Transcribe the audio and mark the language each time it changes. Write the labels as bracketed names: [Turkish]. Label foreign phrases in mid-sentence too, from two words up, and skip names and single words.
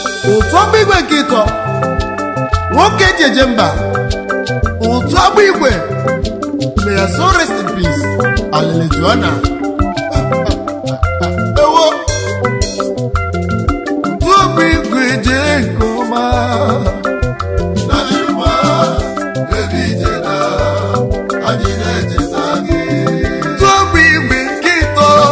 [Igbo] Otu ọgba igwe nke ịtọ, nwoke ji eje mba, otu ọgba igwe, [English] may your soul rest in peace, Alele Joanna. [Igbo] Ewo. Otu ọgba igwe je nke ọma. Na Chima, ebe ije na, anyị na-echeta gị. Otu ọgba igwe nke ịtọ.